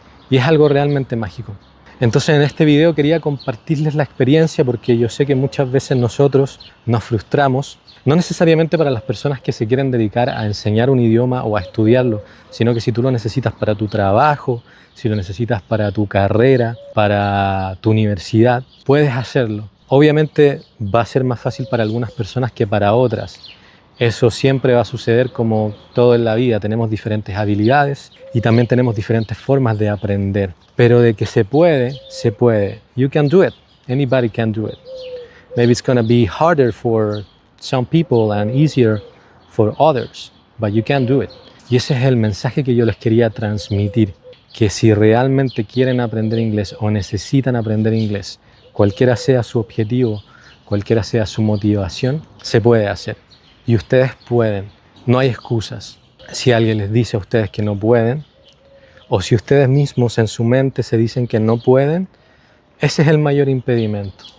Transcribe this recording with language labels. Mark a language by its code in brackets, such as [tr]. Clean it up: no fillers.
[es] Y es algo realmente mágico. Entonces en este video quería compartirles la experiencia porque yo sé que muchas veces nosotros nos frustramos, no necesariamente para las personas que se quieren dedicar a enseñar un idioma o a estudiarlo, sino que si tú lo necesitas para tu trabajo, si lo necesitas para tu carrera, para tu universidad, puedes hacerlo. Obviamente va a ser más fácil para algunas personas que para otras. Eso siempre va a suceder como todo en la vida. Tenemos diferentes habilidades y también tenemos diferentes formas de aprender. Pero de que se puede, se puede. [en] You can do it. Anybody can do it. Maybe it's going to be harder for some people and easier for others, but you can do it. [es] Y ese es el mensaje que yo les quería transmitir. Que si realmente quieren aprender inglés o necesitan aprender inglés, cualquiera sea su objetivo, cualquiera sea su motivación, se puede hacer. Y ustedes pueden, no hay excusas. Si alguien les dice a ustedes que no pueden, o si ustedes mismos en su mente se dicen que no pueden, ese es el mayor impedimento.